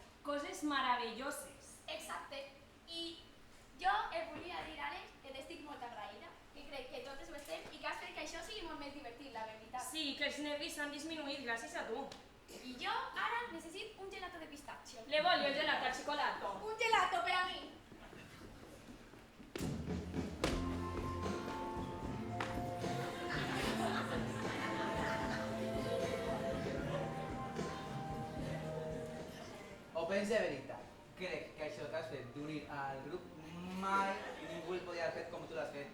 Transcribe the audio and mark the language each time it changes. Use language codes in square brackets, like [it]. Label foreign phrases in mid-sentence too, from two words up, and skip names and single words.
[ca] Coses meravelloses. Exacte. I jo et volia dir, Àlex, que t'estic molt agraïda, que crec que totes ho estem i que has fet que això sigui molt més divertit, la veritat. Sí, que els nervis s'han disminuït gràcies a tu. I jo ara necessito un gelato de pistatxo. [it] Le voglio il gelato al cioccolato. [ca] Un gelato per a mi. O pensa de veritat, crec que això que has fet d'unir al grup mai ningú el podia haver fet com tu l'has fet.